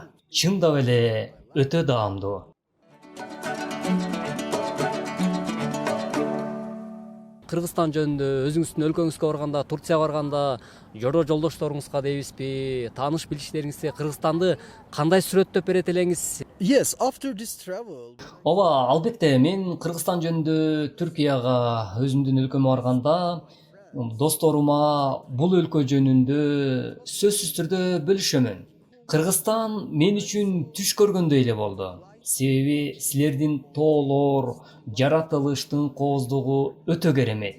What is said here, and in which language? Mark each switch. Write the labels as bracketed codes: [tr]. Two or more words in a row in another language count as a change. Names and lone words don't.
[ky] Чындап эле өтө даамдуу. Кыргызстан жөнүндө өзүңүздүн өлкөңүзгө барганда, Турцияга барганда жолдошторуңузга дейбизби, тааныш билиштериңизде Кыргызстанды кандай сүрөттөп берет элеңиз? [en] Yes, after this travel. [ky] Ооба, албетте мен Кыргызстан жөнүндө Түркияга өзүмдүн өлкөмө барганда досторума бул өлкө жөнүндө сөзсүз түрдө бөлүшөмүн. Кыргызстан мен үчүн түш көргөндөй эле болду. Себеби силердин тоолор, жаратылыштын кооздугу өтө керемет.